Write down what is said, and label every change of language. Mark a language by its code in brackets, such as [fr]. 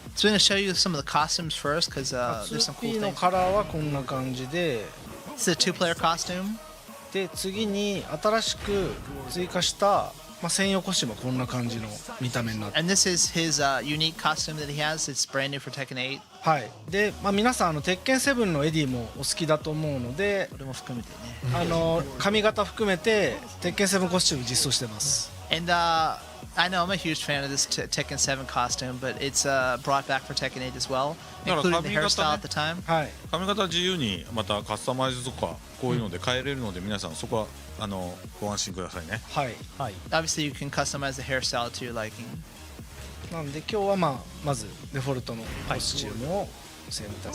[en] So we're going to show you some of the costumes first, because there's some cool [ja] 2P の [en] things. [ja] カラーはこんな感じで、 [en] It's a two-player costume. [ja] で次に新しく追加した専用コスチュームはこんな感じの見た目になって、 [en] And this is his unique costume that he has. It's brand new for Tekken 8. [ja] はいで皆さん鉄拳7のエディもお好きだと思うので、これも含めてね。髪型含めて鉄拳7コスチューム実装してます。 [en] And I know I'm a huge fan of this Tekken 7 costume, but it's brought back for Tekken 8 as well, including the hairstyle at the time. [ja] はい髪型自由にまたカスタマイズとかこういうので変えれるので、皆さんそこはご安心くださいね。はい、はい。 [en] Obviously, you can customize the hairstyle to your liking. [ja] なんで今日はまずデフォルトのコスチュームを選択